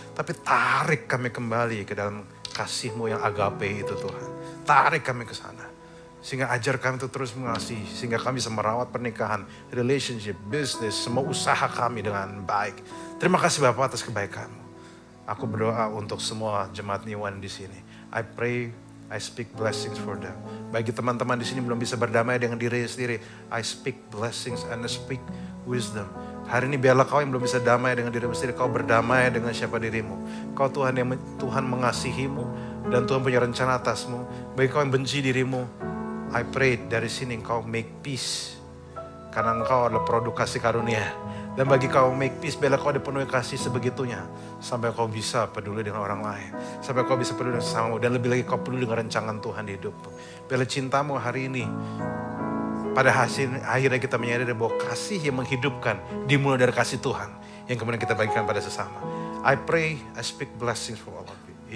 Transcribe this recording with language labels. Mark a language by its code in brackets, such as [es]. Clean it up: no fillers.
[id] Tapi tarik kami kembali ke dalam kasih-Mu yang agape itu Tuhan. Tarik kami ke sana. Sehingga ajar kami untuk terus mengasihi. Sehingga kami bisa merawat pernikahan, relationship, bisnis, semua usaha kami dengan baik. Terima kasih Bapak atas kebaikan-Mu. Aku berdoa untuk semua jemaat Niwan di sini. [en] I pray, I speak blessings for them. [id] Bagi teman-teman di sini belum bisa berdamai dengan diri sendiri, [en] I speak blessings and I speak wisdom. [id] Hari ini biarlah kau yang belum bisa damai dengan dirimu sendiri, kau berdamai dengan siapa dirimu. Kau Tuhan yang Tuhan mengasihimu dan Tuhan punya rencana atasmu. Bagi kau yang benci dirimu, [en] I pray [id] dari sini kau make peace. Karena engkau adalah produk kasih karunia. Dan bagi kau make peace, biarlah kau dipenuhi kasih sebegitunya. Sampai kau bisa peduli dengan orang lain. Sampai kau bisa peduli dengan sesamamu. Dan lebih lagi kau peduli dengan rancangan Tuhan di hidupmu. Biarlah cintamu hari ini. Pada akhirnya kita menyadari bahwa kasih yang menghidupkan dimulai dari kasih Tuhan. Yang kemudian kita bagikan pada sesama. [en] I pray, I speak blessings for all of you.